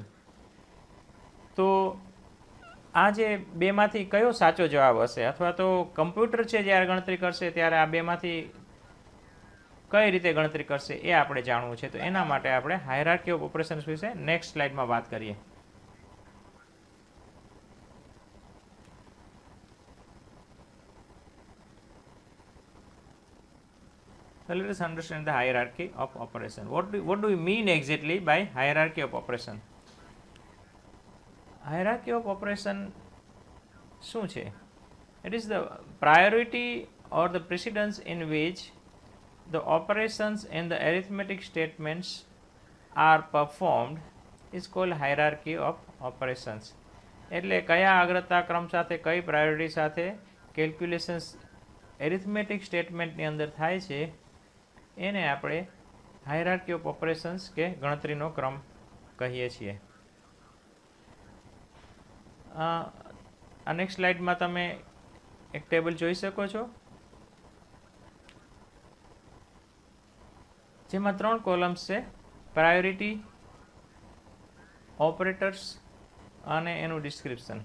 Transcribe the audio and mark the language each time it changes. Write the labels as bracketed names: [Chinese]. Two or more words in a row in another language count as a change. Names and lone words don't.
[Gujarati] તો આ જે બેમાંથી કયો સાચો જવાબ હશે, અથવા તો કમ્પ્યુટર છે જ્યારે ગણતરી કરશે ત્યારે આ બેમાંથી કઈ રીતે ગણતરી કરશે એ આપણે જાણવું છે. તો એના માટે આપણે [English] hierarchy of operations [Gujarati] વિશે નેક્સ્ટ સ્લાઇડમાં વાત કરીએ. [English] So let us understand the hierarchy of operation. What do we mean exactly by hierarchy of operation? Hierarchy of operation [Gujarati] શું છે? [English] It is the priority or the precedence in which the operations in the arithmetic statements are performed is called hierarchy of operations. [Gujarati] એટલે કયા અગ્રતા ક્રમ સાથે, કઈ પ્રાયોરિટી સાથે કેલ્ક્યુલેશન્સ એરિથમેટિક સ્ટેટમેન્ટની અંદર થાય છે એને આપણે [English] hierarchy of operations [Gujarati] કે ગણતરીનો ક્રમ કહીએ છીએ. આ નેક્સ્ટ સ્લાઇડમાં તમે એક ટેબલ જોઈ શકો છો જેમાં 3 કોલમ્સ છે: [English] priority, operators [Gujarati] અને એનું ડિસ્ક્રિપ્શન.